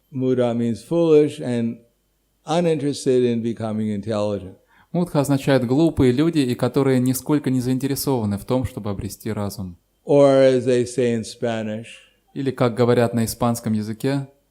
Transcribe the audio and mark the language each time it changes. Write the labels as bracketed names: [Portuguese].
[English] Mudha means foolish and uninterested in becoming intelligent. [Russian] Мудха означает глупые люди, и которые нисколько не заинтересованы в том, чтобы обрести разум. [English] Or as they say in Spanish, [Russian] Или, как говорят на испанском языке,